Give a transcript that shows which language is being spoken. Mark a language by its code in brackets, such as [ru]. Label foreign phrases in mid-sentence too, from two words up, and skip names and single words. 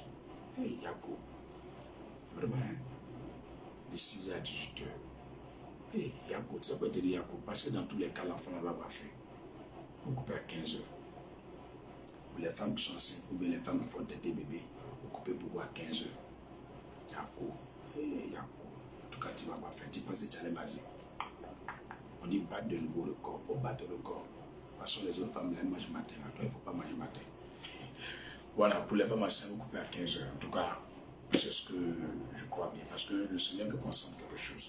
[fr] Hey, Yako, vraiment, de 6h à 18h. Hey, Yako, ça peut te dire Yako, parce que dans tous les cas, l'enfant n'a pas fait. Vous coupez à 15h. Pour les femmes qui sont enceintes, ou bien les femmes qui font têter bébé, vous coupez beaucoup à 15h. Yako, hey, Yako. En tout cas, tu ne vas pas faire. Tu penses que tu allais manger. On dit battre de nouveau le corps. Il faut battre le corps. Parce que les autres femmes, elles mangent matin. Toi, il ne faut pas manger matin. Voilà, pour les femmes enceintes, vous coupez à 15h. En tout cas, c'est ce que je crois bien. Parce que le Seigneur veut qu'on sente quelque chose.